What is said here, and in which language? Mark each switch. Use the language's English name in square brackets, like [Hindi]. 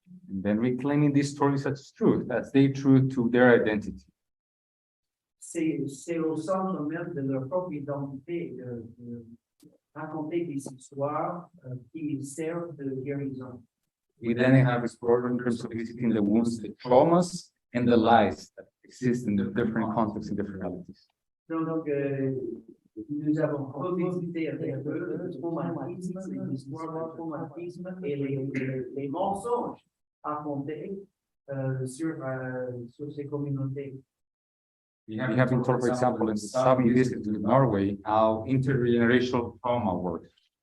[English] And then reclaiming these stories as truth, as they true to their identity. [French] C'est au centre même de leur propre identité de raconter des histoires qui servent de guérison. [English] We then have explored in terms of visiting the wounds, the traumas, and the lies that exist in the different contexts and different realities. [French] Donc, nous avons revisité avec eux le traumatisme, l'histoire du traumatisme et les mensonges racontés sur ces communautés. [English] We have been told, for example, in the Sabi visit to Norway, how intergenerational trauma works.